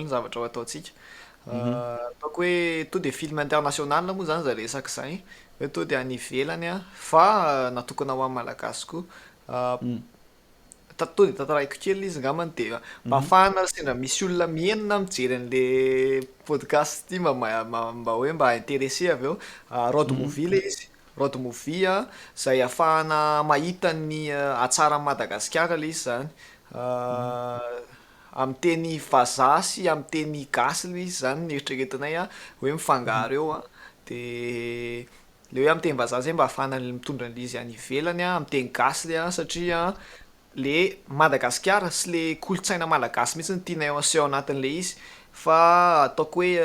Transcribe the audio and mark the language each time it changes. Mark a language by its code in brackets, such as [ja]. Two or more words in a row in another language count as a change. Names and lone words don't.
[mg] ny zavatra ho ataontsika ataoko hoe to de [fr] film international [mg] moa zany za resaka zay hoe to de any ivelany a fa natokana ho amin'ny malagasy koa to de tantaraiko kely izy ngamany de mba ahafahana sendra misy olona mienina mijery an'le podcast ty mba hoe mba intéressé avy eo [en] road movie [mg] le izy [en] road movie [mg] zay ahafahana mahita ny atsara Madagasikara le izy zany amin'ny teny vazaha sy amin'ny teny gasy le izy zany nieritreretinay hoe mifangaro eo de le hoe amin'ny teny vazaha zay mba ahafahana mitondra an'le izy any ivelany amin'ny teny gasy le satria le Madagasikara sy le kolotsaina malagasy mihitsy ny tianay aseho anatin'le izy fa ataoko